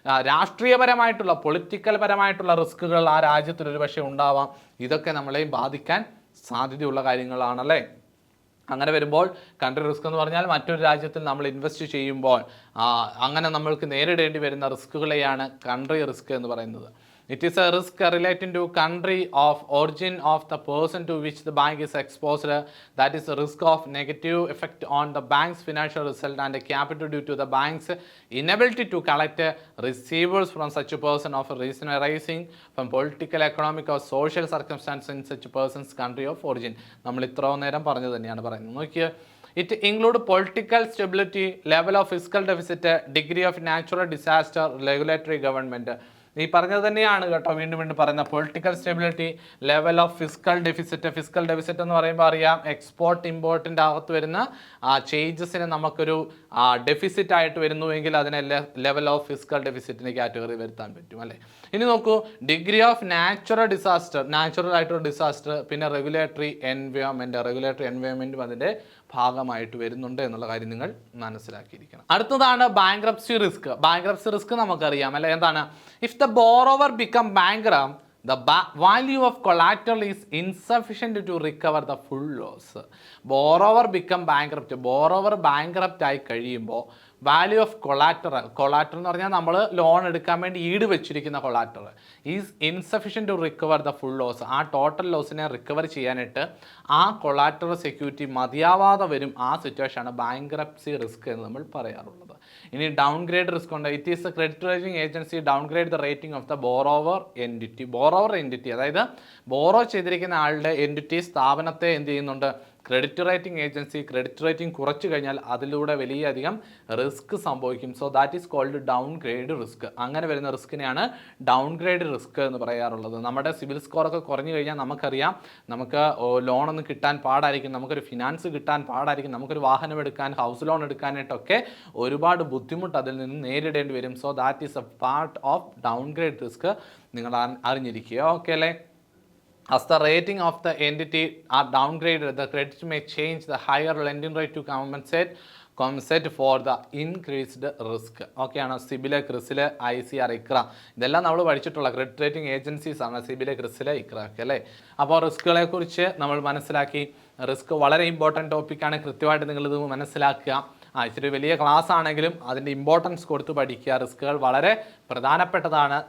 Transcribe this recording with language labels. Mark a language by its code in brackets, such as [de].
[ml] രാഷ്ട്രീയപരമായിട്ടുള്ള political പരമായിട്ടുള്ള റിസ്കുകൾ ആ രാജ്യത്തിൽ ഒരു പക്ഷേ ഉണ്ടാവാം. ഇതൊക്കെ നമ്മളെയും ബാധിക്കാൻ സാധ്യതയുള്ള കാര്യങ്ങളാണല്ലേ. അങ്ങനെ വരുമ്പോൾ കൺട്രി റിസ്ക് എന്ന് പറഞ്ഞാൽ മറ്റൊരു രാജ്യത്തിൽ നമ്മൾ ഇൻവെസ്റ്റ് ചെയ്യുമ്പോൾ അങ്ങനെ നമ്മൾക്ക് നേരിടേണ്ടി വരുന്ന റിസ്കുകളെയാണ് കൺട്രി റിസ്ക് എന്ന് പറയുന്നത്. [en] It is a risk relating to country of origin of the person to which the bank is exposed. That is a risk of negative effect on the bank's financial result and capital due to the bank's inability to collect receivables from such a person of a reason arising from political, economic or social circumstances in such a person's country of origin. [ml] നമ്മൾ ഇത്രയും നേരം പറഞ്ഞു തന്നെയാണ് പറയുന്നത്. നോക്കിയേ, [en] it include political stability, level of fiscal deficit, degree of natural disaster, regulatory government. [ml] ഈ പറഞ്ഞത് തന്നെയാണ് കേട്ടോ, വീണ്ടും വീണ്ടും പറയുന്ന political stability, level of physical deficit എന്ന് പറയുമ്പോൾ അറിയാം എക്സ്പോർട്ട് ഇമ്പോർട്ടിൻ്റെ അകത്ത് വരുന്ന ചേഞ്ചസിന് നമുക്കൊരു ഡെഫിസിറ്റ് ആയിട്ട് വരുന്നുവെങ്കിൽ അതിനെ ലെവൽ ഓഫ് ഫിസിക്കൽ ഡെഫിസിറ്റിന് കാറ്റഗറി വരുത്താൻ പറ്റും അല്ലേ. ഇനി നോക്കൂ, ഡിഗ്രി ഓഫ് നാച്ചുറൽ ആയിട്ടുള്ള ഡിസാസ്റ്റർ, പിന്നെ റെഗുലേറ്ററി എൻവയോൺമെൻറ്റും അതിൻ്റെ ഭാഗമായിട്ട് വരുന്നുണ്ട് എന്നുള്ള കാര്യം നിങ്ങൾ മനസ്സിലാക്കിയിരിക്കണം. അടുത്തതാണ് ബാങ്ക്രപ്സി റിസ്ക് നമുക്കറിയാം അല്ലെ. എന്താണ്? [en] If the borrower become bankrupt, the value of collateral is insufficient to recover the full loss. Borrower become bankrupt [ml] ആയി കഴിയുമ്പോൾ വാല്യൂ ഓഫ് കൊളാറ്ററൽ എന്ന് പറഞ്ഞാൽ നമ്മൾ ലോൺ എടുക്കാൻ വേണ്ടി ഈട് വെച്ചിരിക്കുന്ന [en] Collateral is insufficient to recover the full loss. [ml] ആ ടോട്ടൽ ലോസിനെ റിക്കവർ ചെയ്യാനായിട്ട് ആ കൊളാറ്ററൽ സെക്യൂരിറ്റി മതിയാവാതെ വരും. ആ സിറ്റുവേഷനാണ് ബാങ്ക്രപ്സി റിസ്ക് എന്ന് നമ്മൾ പറയാറുള്ളത്. ഇനി ഡൗൺ ഗ്രേഡ് റിസ്ക് ഉണ്ട്. [en] it is the credit rating agency downgrade the rating of the borrower entity, [ml] അതായത് ബോറോ ചെയ്തിരിക്കുന്ന ആളുടെ എൻറ്റിറ്റി സ്ഥാപനത്തെ എന്ത് ചെയ്യുന്നുണ്ട്? Credit rating agency credit rating കുറച്ച് കഴിഞ്ഞാൽ അതിലൂടെ വലിയധികം റിസ്ക് സംഭവിക്കും. [en] So that is called downgrade risk. [ml] അങ്ങനെ വരുന്ന റിസ്കിനെയാണ് ഡൗൺ ഗ്രേഡ് റിസ്ക് എന്ന് പറയാറുള്ളത്. നമ്മുടെ സിവിൽ സ്കോറൊക്കെ കുറഞ്ഞു കഴിഞ്ഞാൽ നമുക്കറിയാം, നമുക്ക് ലോണൊന്നും കിട്ടാൻ പാടായിരിക്കും, നമുക്കൊരു ഫിനാൻസ് കിട്ടാൻ പാടായിരിക്കും, നമുക്കൊരു വാഹനം എടുക്കാൻ, ഹൗസ് ലോൺ എടുക്കാനായിട്ടൊക്കെ ഒരുപാട് ബുദ്ധിമുട്ട് അതിൽ നിന്ന് നേരിടേണ്ടി വരും. [en] So that is a part of downgrade risk. [ml] നിങ്ങൾ അറിഞ്ഞിരിക്കുക. ഓക്കെ അല്ലേ? [en] As the rating of the entity are downgraded, the credit may change the higher lending rate to compensate for the increased risk. [ml] ഓക്കെയാണ്. സിബില്, ക്രിസില്, ICR, Iqra, ഇതെല്ലാം നമ്മൾ പഠിച്ചിട്ടുള്ള credit rating agencies ആണ്. സിബില്, ക്രിസില്, ഇക്ര ഒക്കെ അല്ലേ. അപ്പോൾ റിസ്കുകളെ കുറിച്ച് നമ്മൾ മനസ്സിലാക്കി. റിസ്ക് വളരെ ഇമ്പോർട്ടൻറ്റ് ടോപ്പിക്കാണ്. കൃത്യമായിട്ട് നിങ്ങളിത് മനസ്സിലാക്കുക. ഇച്ചിരി വലിയ ക്ലാസ് ആണെങ്കിലും അതിൻ്റെ ഇമ്പോർട്ടൻസ് കൊടുത്ത് പഠിക്കുക. റിസ്കുകൾ വളരെ പ്രധാനപ്പെട്ടതാണ്.